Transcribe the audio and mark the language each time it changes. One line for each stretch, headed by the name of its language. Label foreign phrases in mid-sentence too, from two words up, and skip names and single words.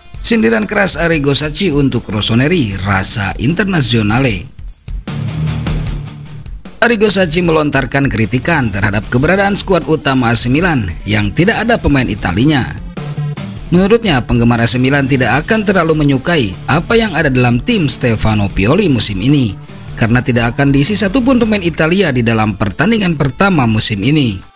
Indonesian: Sindiran keras Arrigo Sacchi untuk Rossoneri, rasa internazionale. Arrigo Sacchi melontarkan kritikan terhadap keberadaan skuad utama AC Milan yang tidak ada pemain Italinya. Menurutnya, penggemar AC Milan tidak akan terlalu menyukai apa yang ada dalam tim Stefano Pioli musim ini, karena tidak akan diisi satupun pemain Italia di dalam pertandingan pertama musim ini.